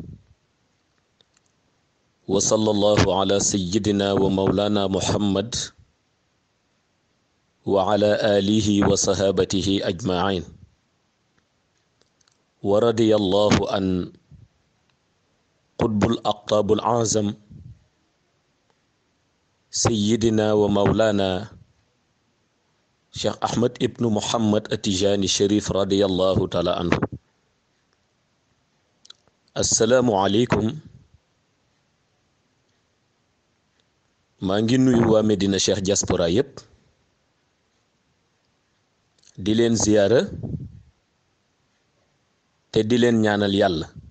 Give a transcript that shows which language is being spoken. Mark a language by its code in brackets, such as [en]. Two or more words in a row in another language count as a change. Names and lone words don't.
[ar] وصلى الله على سيدنا ومولانا محمد وعلى آله وصحابته أجمعين. ورضي الله عن قطب الأقطاب الأعظم سيدنا ومولانا Cheikh Ahmed ibnu Muhammad Atijani Cherif radiyallahu taala anhu. asalaamualeykum. [wo] maa ngi nuyu waa Medina Cheikh diaspora yépp di leen ziyaara te di leen ñaanal yàlla.